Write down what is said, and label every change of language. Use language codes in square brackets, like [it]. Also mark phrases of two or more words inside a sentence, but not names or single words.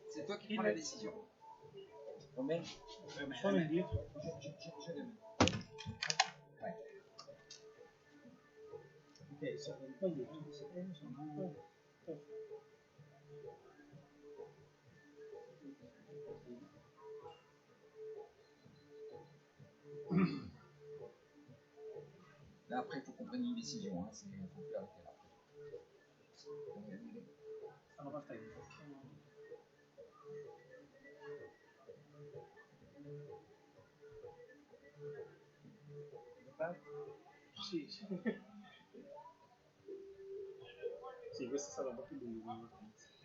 [fr] toi qui prends la décision. Romain, [it] Sono indietro. [fr] Ouais. [it] Ok, sono un po' indietro, sono [fr] Là, après, il faut qu'on prenne une décision. Hein. Il faut plus arrêter là. [it] stanno partendo. Sì, sì. Sì, questa è stata un po' più lunga come partenza.